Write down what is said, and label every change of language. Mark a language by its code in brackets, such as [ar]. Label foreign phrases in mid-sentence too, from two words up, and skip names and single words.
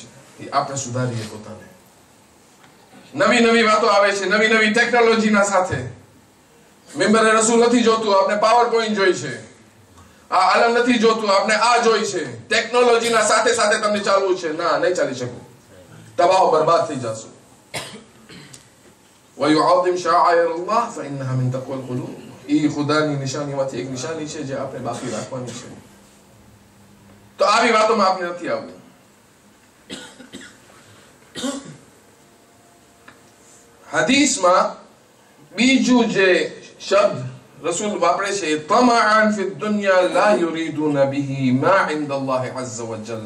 [gu] એ આપણે સુધારીએ પોતાને. નવી વાતો આવે છે, નવી ટેકનોલોજીના સાથે. મેમ્બરે રસૂલ નથી જોતું, આપણે [en] power point [gu] જોઈ છે. આ આલમ નથી જોતું, આપણે આ જોઈ છે. ટેકનોલોજીના સાથે તમને ચાલવું છે. ના, નહીં ચાલી શકું. તબાહ બરબાદ થઈ જશો. [ar] وَيُعَظِّمْ شَعَائِرَ اللَّهِ فَإِنَّهَا مِنْ تَقْوَى الْقُلُوبِ. [gu] એ ખુદાની નિશાનીમાંથી એક નિશાની છે જે આપણે બાકી રાખવાની છે. તો આવી વાતોમાં આપણે નથી આવવું. હદીસમાં બીજું જે શબ્દ રસૂલ વાપરે છે, [ar] طمعا في الدنيا لا يريدون به ما عند الله عز وجل.